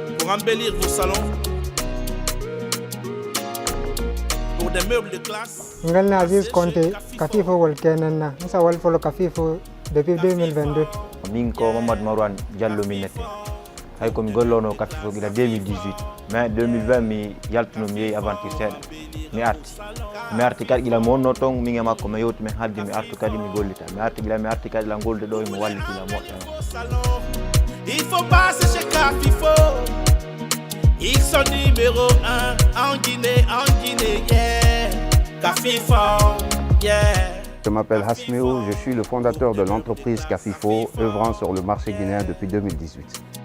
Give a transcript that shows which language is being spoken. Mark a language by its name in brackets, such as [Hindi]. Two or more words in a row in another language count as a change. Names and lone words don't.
[French] embellir vos salons, pour des meubles de classe. [Fula] Ngal Aziz Konté, Kafifo wal kenenna, nsa wal folo Kafifo depuis 2022. Min ko Mamadou Marwan Diallo min nette. Hay ko mi gollono Kafifo gila 2018. Mais 2020 mi yaltuno mi yehi aventure seeɗa. Mi arti kadi gila mi wonno toon min e makko mi yewti min hadde mi artu kadi mi gollita. Mi arti kadi la golde ɗo mi wallitila moƴƴa. [French] Il faut passer chez Kafifo. Ils sont numéro 1 en Guinée, yeah. Kafifo, yeah. Je m'appelle Hasmeo, je suis le fondateur de l'entreprise Kafifo, œuvrant sur le marché guinéen depuis 2018.